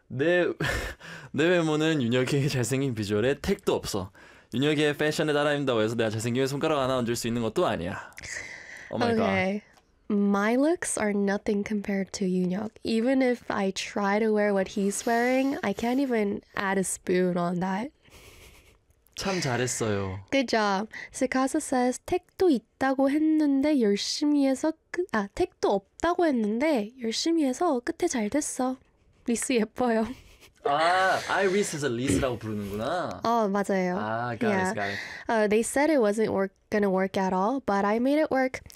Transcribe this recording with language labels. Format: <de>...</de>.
<ko>내 외모는 윤혁이의 잘생긴 비주얼에 택도 없어. 윤혁이의 패션에 따라입는다고 해서 내가 잘생김에 손가락 하나 얹을 수 있는 것도 아니야.</ko> <en>Oh my god. okay. My looks are nothing compared to Yunhyuk. Even if I try to wear what he's wearing, I can't even add a spoon on that.</en> <ko>참 잘했어요.</ko> <en>good job. Tsukasa says</en> <ko>택도 있다고 했는데 열심히 해서 끝아 택도 없다고 했는데 열심히 해서 끝에 잘 됐어. 리스 예뻐요. 아이리스에서 리스라고 부르는구나. 어 맞아요.</ko> <en>Got it, got it. They said it wasn't work gonna work at all, but I made it work.</en>